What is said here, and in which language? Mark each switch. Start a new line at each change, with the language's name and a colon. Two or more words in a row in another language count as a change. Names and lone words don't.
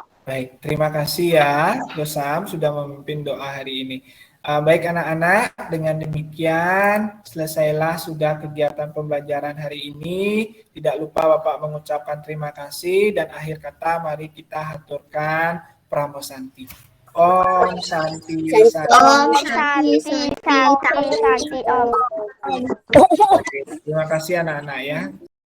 Indonesian: Baik, terima kasih ya Gosam sudah memimpin doa hari ini. Baik anak-anak, dengan demikian selesailah sudah kegiatan pembelajaran hari ini. Tidak lupa Bapak mengucapkan terima kasih dan akhir kata mari kita haturkan Pramosanti.
Sanskrit: Om Santi Santi. Om Santi Santi Santi Om.
Indonesian: Terima kasih anak-anak ya.